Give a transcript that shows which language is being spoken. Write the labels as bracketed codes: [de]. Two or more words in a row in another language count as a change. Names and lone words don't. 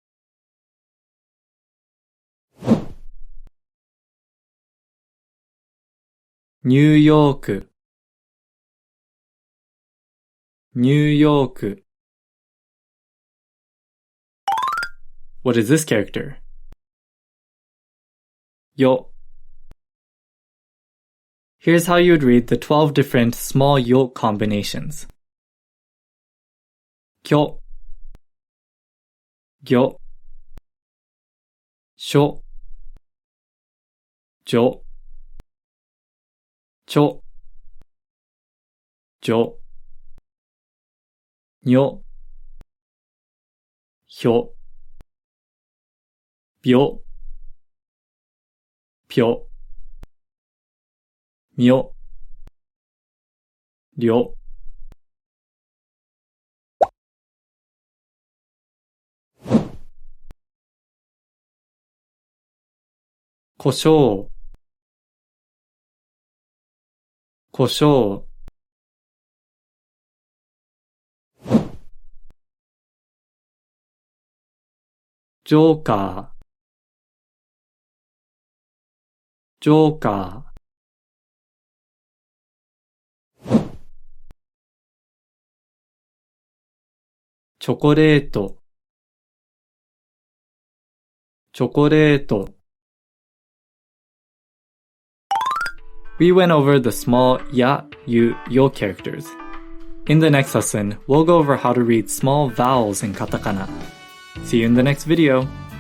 [en] New York, New York. What is this character? Yo. Here's how you would read the 12 different small yo combinations. Kyo, gyo, sho, jo, cho, jo, nyo, hyo, byo, pyo, myo, ryo. [ja] 胡椒、胡椒。ジョーカー、ジョーカー。チョコレート、チョコレート。 [en] We went over the small ya, yu, yo characters. In the next lesson, we'll go over how to read small vowels in katakana. See you in the next video.